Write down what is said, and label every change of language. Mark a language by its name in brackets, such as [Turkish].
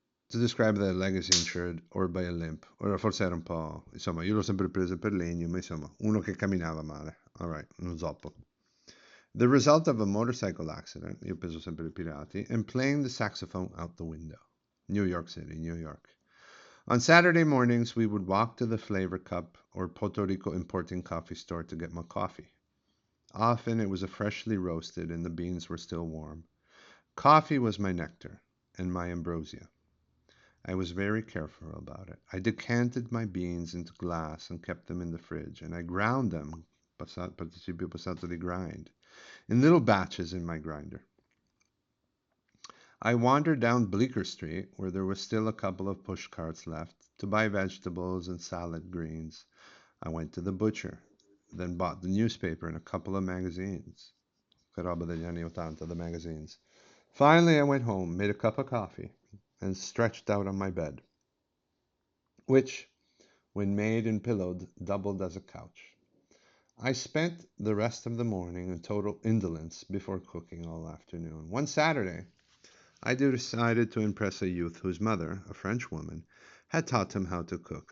[English] To describe the leg is injured or by a limp, [Italian] ora forse era un po', insomma, io l'ho sempre preso per legno, ma insomma, uno che camminava male. All right, uno zoppo. [English] The result of a motorcycle accident, [Italian] io penso sempre ai pirati, [English] and playing the saxophone out the window. New York City, New York. On Saturday mornings, we would walk to the Flavor Cup or Puerto Rico importing coffee store to get my coffee. Often it was a freshly roasted and the beans were still warm. Coffee was my nectar and my ambrosia. I was very careful about it. I decanted my beans into glass and kept them in the fridge, and I ground them, [Italian] participio passato di grind, [English] in little batches in my grinder. I wandered down Bleecker Street, where there was still a couple of push carts left, to buy vegetables and salad greens. I went to the butcher, then bought the newspaper and a couple of magazines. [Italian] Che roba degli anni 80, [English] the magazines. Finally, I went home, made a cup of coffee, and stretched out on my bed, which, when made and pillowed, doubled as a couch. I spent the rest of the morning in total indolence before cooking all afternoon. One Saturday, I decided to impress a youth whose mother, a French woman, had taught him how to cook.